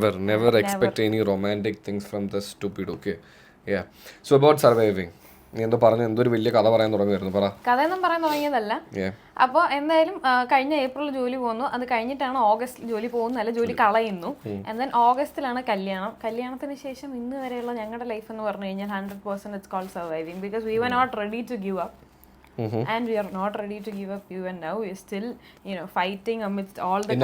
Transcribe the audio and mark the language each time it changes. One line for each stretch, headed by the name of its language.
English: Never expect any romantic things from the stupid. Okay, yeah. So about surviving,
Malayalam: നീ എന്തോ പറഞ്ഞു, എന്തൊരു വലിയ കഥ പറയാൻ തുടങ്ങുമായിരുന്നു. പറ. കഥയൊന്നും പറയാൻ തുടങ്ങിയതല്ല. അപ്പോൾ എന്തായാലും കഴിഞ്ഞ ഏപ്രിൽ ജോലി പോകുന്നു. അത് കഴിഞ്ഞിട്ടാണ് ഓഗസ്റ്റിൽ ജോലി പോകുന്നതല്ല, ജോലി കളയുന്നു. ദെൻ ഓഗസ്റ്റിലാണ് കല്യാണം. കല്യാണത്തിന് ശേഷം ഇന്ന് വരെയുള്ള ഞങ്ങളുടെ ലൈഫ് എന്ന് പറഞ്ഞു കഴിഞ്ഞാൽ 100%
English: It's called surviving. Because we were not ready to give up. And we are not ready to give up even now. We are still, fighting amidst all the